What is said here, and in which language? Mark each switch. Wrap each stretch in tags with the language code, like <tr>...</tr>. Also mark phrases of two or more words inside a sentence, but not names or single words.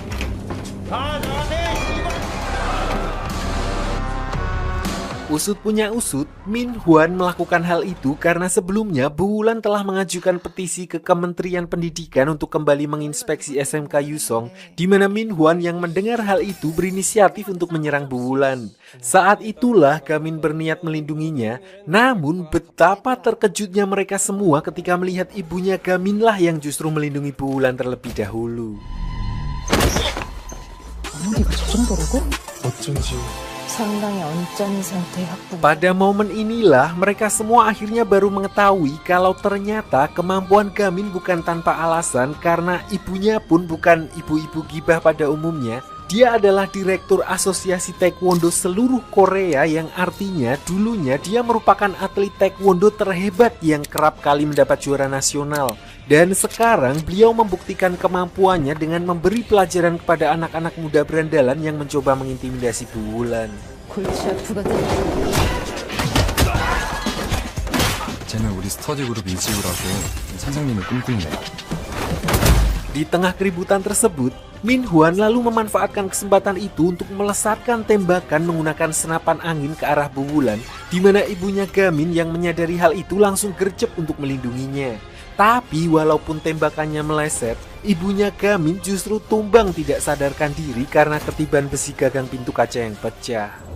<id>Usut punya usut, Min Hwan melakukan hal itu karena sebelumnya Bu Wulan telah mengajukan petisi ke Kementerian Pendidikan untuk kembali menginspeksi SMK Yusong, di mana Min Hwan yang mendengar hal itu berinisiatif untuk menyerang Bu Wulan. Saat itulah Gamin berniat melindunginya, namun betapa terkejutnya mereka semua ketika melihat ibunya Gamin lah yang justru melindungi Bu Wulan terlebih dahulu.</id> <ko>어쩐지 상당히 언짢은 상태의 학부.</ko> <id>Pada momen inilah mereka semua akhirnya baru mengetahui kalau ternyata kemampuan Gamin bukan tanpa alasan, karena ibunya pun bukan ibu-ibu gibah pada umumnya. Dia adalah direktur Asosiasi Taekwondo seluruh Korea, yang artinya dulunya dia merupakan atlet taekwondo terhebat yang kerap kali mendapat juara nasional. Dan sekarang beliau membuktikan kemampuannya dengan memberi pelajaran kepada anak-anak muda berandalan yang mencoba mengintimidasi Bu Wulan.</id> <ko>골치 아프거든. 쟤는 우리 스터디 그룹 이지우라고 선생님을 꿈꾸네.</ko> <id>Di tengah keributan tersebut, Min Hwan lalu memanfaatkan kesempatan itu untuk melesatkan tembakan menggunakan senapan angin ke arah Bu Wulan, di mana ibunya Gamin yang menyadari hal itu langsung gercep untuk melindunginya. Tapi walaupun tembakannya meleset, ibunya Gamin justru tumbang tidak sadarkan diri karena ketiban besi gagang pintu kaca yang pecah.</id>